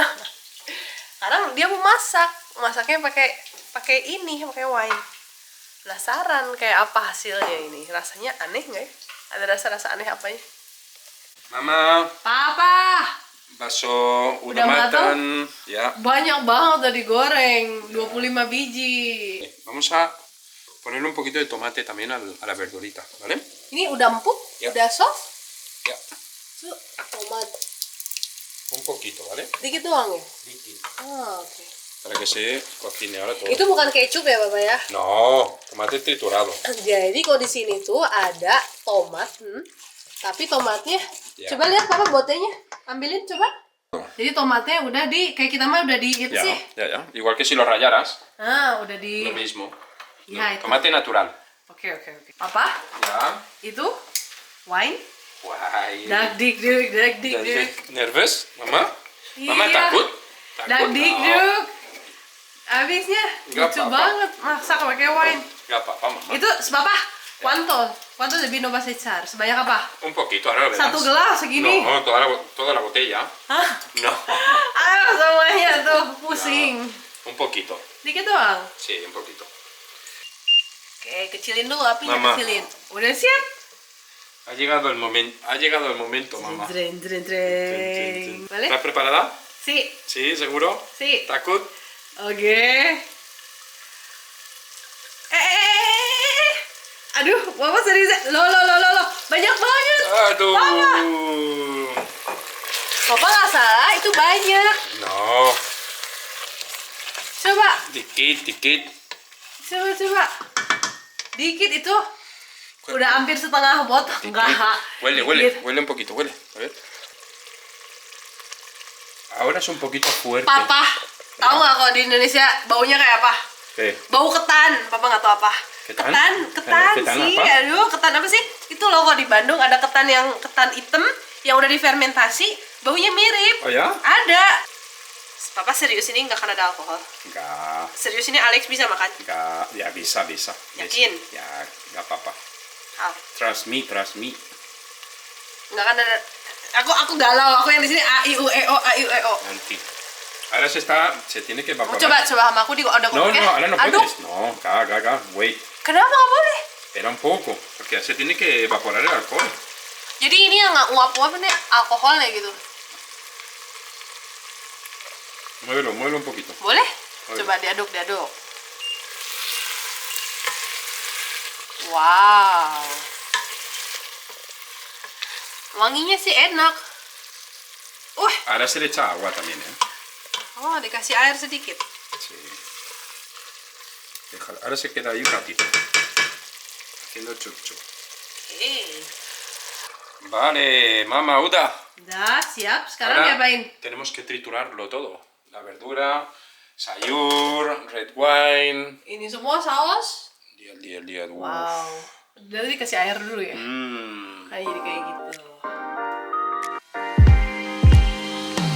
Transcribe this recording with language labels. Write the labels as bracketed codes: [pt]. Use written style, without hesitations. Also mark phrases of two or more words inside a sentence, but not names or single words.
[id] Sekarang dia mau masaknya pakai wine. Penasaran kayak apa hasilnya ini? Rasanya aneh nggak ya? Ada rasa aneh apanya? Mama, Papa, bakso Udah udah matang? matang. Ya. banyak banget udah digoreng, 25 biji. [es] Vamos a ponerle un poquito de tomate también a la verdurita, ¿vale? [id] Ini udah empuk, Ya. udah soft. Ya, Tuh, tomat [es] un poquito, ¿vale? [id] dikit doang ya? Dikit. Oh, oke. [es] Para que se cocine ahora todo. [id] Itu bukan kecup ya, Bapak ya? [es] No, tomate triturado. [id] Jadi kalau di sini tuh ada tomat, tapi tomatnya, Ya. coba lihat Papa botenya, ambilin coba. Jadi tomatnya udah kayak kita mah udah itu Ya, sih. ya. [es] Igual que si lo rayaras, [id] Nah, udah di. [es] lo mismo. [id] Ya, [es] No, [id] itu. [es] tomate natural. [id] Oke. Papa, Ya. itu wine. [es] Guay. [id] Dagdikduk. [es] ¿Nervous, mamá? Mama [id] Iya. takut? Dagdikduk. Abisnya Nggak lucu apa-apa. banget masak pakai wine. Gak apa-apa, [es] mamá. Itu Papa, ¿cuánto de vino vas a echar? [id] Sebanyak apa? [es] Un poquito, ahora lo verás. [id] Satu gelas segini. [es] No, toda la botella. [id] Hah? [es] No. [id] Ayo semuanya tuh pusing. [es] Un poquito. [id] Dikit doang. [es] Sí, un poquito. [id] Oke, kecilin dulu apinya, Mama. kecilin. Udah siap? [es] Ha llegado el momento, mamá. Dren. ¿Vale? ¿Estás preparada? Sí, Sí, seguro. sí. [id] Takut. Oke. Aduh, Mama serius. Lo. Banyak banget. Aduh. Papa nggak salah, itu banyak. [es] No. [id] Coba. Dikit. Coba. Dikit itu. Udah hampir setengah botol. Dikit. Enggak. [es] Huele [id] Dikit. [es] un poquito, huele. A ver. Ahora es un poquito fuerte. [id] Papa, tahu nggak kalau di Indonesia baunya kayak apa? Bau ketan. Papa nggak tahu apa. Ketan? Ketan Ketan sih. apa? Aduh, ketan apa sih? Itu loh kok di Bandung ada ketan hitam yang udah difermentasi, baunya mirip. Oh ya? Ada. Papa serius ini nggak akan ada alkohol. Enggak. Serius ini Alex bisa makan. Enggak. Ya bisa. Yakin? Ya, nggak apa-apa. Ah, [en] Trust me. [id] nggak akan ada. Aku galau. Aku yang di sini a i u e o. [es] Nanti. Ahora se tiene que [id] Mau [es] evaporar. [id] coba sama aku ada [es] No, [id] kodoknya. [es] ahora no [id] Aduk. [es] puedes. No, acá, [en] wait. [id] Kenapa nggak boleh? [es] Espera un poco, porque se tiene que evaporar el alcohol. [id] Jadi ini yang nggak uap-uap ini alkoholnya gitu. [es] Muévelo un poquito. [id] Boleh? Boleh. Coba diaduk. Wow. Wanginya sih enak. [es] Ahora se le echa agua también, ¿eh? [id] Oh, dikasih air sedikit. [es] Sí. Déjalo. Ahora se queda ahí un ratito. Haciendo chup. Vale, mamá, [id] udah. Udah, siap. Sekarang [es] Ahora [id] diapain? [es] tenemos que triturarlo todo. La verdura, [id] sayur, [en] red wine. [id] Ini semua saus. Lihat. Wow. Udah dikasih air dulu ya. Mm. Kayak jadi kayak gitu.